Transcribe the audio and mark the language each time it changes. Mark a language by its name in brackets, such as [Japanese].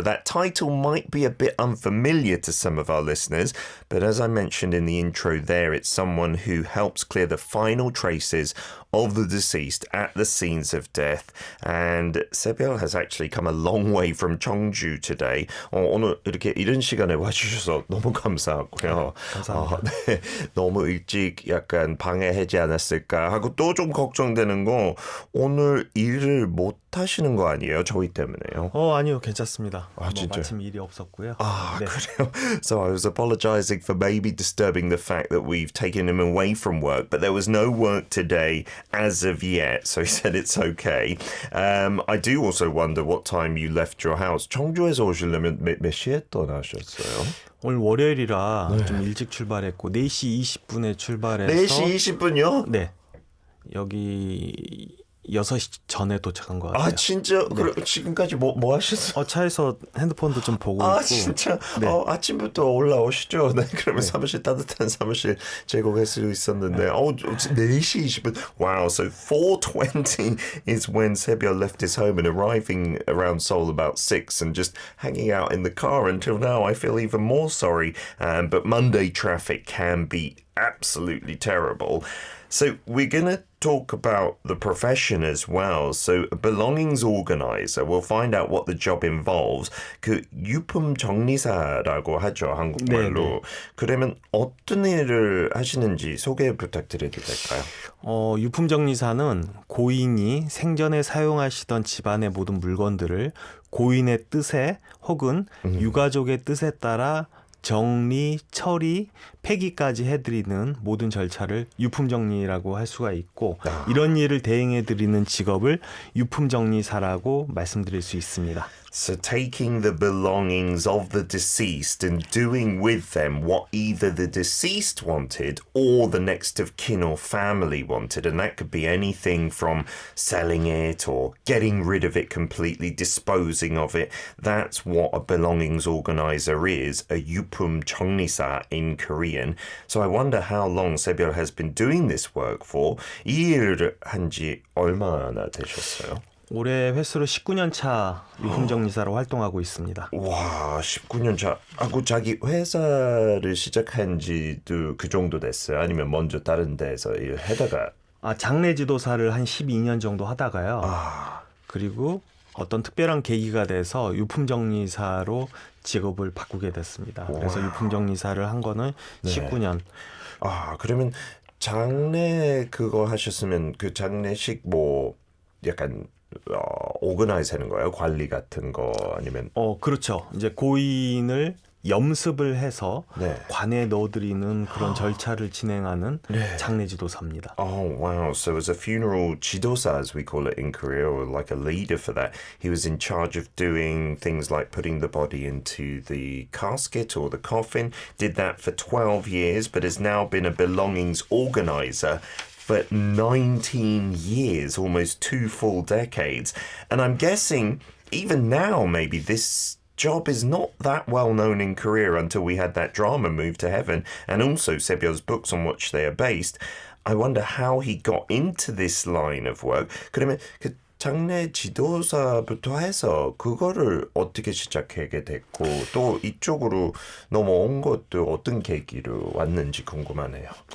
[English] That title might be a bit unfamiliar to some of our listeners, but as I mentioned in the intro there, it's someone who helps clear the final traces of the deceased at the scenes of death. And Se-byul has actually come a long way from Cheongju today. [Korean] 오늘 이렇게 이른 시간에 와주셔서 너무 감사하고요. 감사합니다. 네, 너무 일찍 약간 방해하지 않았을까 하고 또 좀 걱정되는 거, 오늘 일을 못 하시는 거 아니에요? 저희 때문에요. 아니요, 괜찮습니다. 진짜? 마침 일이 없었고요. 네. 그래요? [English] So I was apologizing for maybe disturbing the fact that we've taken him away from work, but there was no work today as of yet, so he said it's okay. I do also wonder what time you left your house. [Korean] 청주에서 오시려면 몇 시에 떠나셨어요? 오늘 월요일이라 좀 일찍 출발했고 4시 20분에 출발해서 4시 20분요? 네. 여기 6시 전에 도착한 것 같아요. 아 진짜? 네. 그럼 지금까지 뭐 하셨어요? 차에서 핸드폰도 좀 보고 있고. 진짜? 네. 아침부터 올라오시죠. 네, 그러면 사무실, 따뜻한 사무실 제공할 수 있었는데 4시 20분. [English] Wow, so 4:20 is when Se-byul left his home and arriving around Seoul about 6 and just hanging out in the car until now. I feel even more sorry. But Monday traffic can be absolutely terrible. So we're going to talk about the profession as well. So a belongings organizer, we'll find out what the job involves. [Korean] 그 유품 정리사라고 하죠, 한국말로. 네네. 그러면 어떤 일을 하시는지 소개 부탁드려도 될까요? 유품 정리사는 고인이 생전에 사용하시던 집안의 모든 물건들을 고인의 뜻에 혹은 유가족의 뜻에 따라 정리, 처리, 폐기까지 해드리는 모든 절차를 유품정리라고 할 수가 있고 이런 일을 대행해드리는 직업을 유품정리사라고 말씀드릴 수 있습니다. [English] So taking the belongings of the deceased and doing with them what either the deceased wanted or the next of kin or family wanted. And that could be anything from selling it or getting rid of it completely, disposing of it. That's what a belongings organizer is, a yupum 정리사 in Korean. So I wonder how long Se-byul has been doing this work for. [Korean] 이 일을 한지 얼마나 되셨어요? 올해 횟수로 19년 차 유품정리사로 활동하고 있습니다. 와, 19년 차. 하고 자기 회사를 시작한 지도 그 정도 됐어요? 아니면 먼저 다른 데서 일하다가? 장례지도사를 한 12년 정도 하다가요. 그리고 어떤 특별한 계기가 돼서 유품정리사로 직업을 바꾸게 됐습니다. 그래서 유품정리사를 한 거는 19년. 그러면 장례 그거 하셨으면 그 장례식 뭐 약간 오거나이즈 하는 거예요? 관리 같은 거 아니면? 그렇죠. 이제 고인을 염습을 해서 네. 관에 넣어드리는 그런 절차를 진행하는 장례지도사입니다. [English] Oh, wow. So as a funeral 지도사, as we call it in Korea, or like a leader for that, he was in charge of doing things like putting the body into the casket or the coffin, did that for 12 years, but has now been a belongings organizer for 19 years, almost 2 full decades. And I'm guessing even now, maybe this job is not that well known in Korea until we had that drama Move to Heaven, and also Se-byul's books on which they are based. I wonder how he got into this line of work. [Korean] 그러면 그 장례 지도사부터 해서 그거를 어떻게 시작하게 됐고 또 이쪽으로 넘어온 것도 어떤 계기로 왔는지 궁금하네요.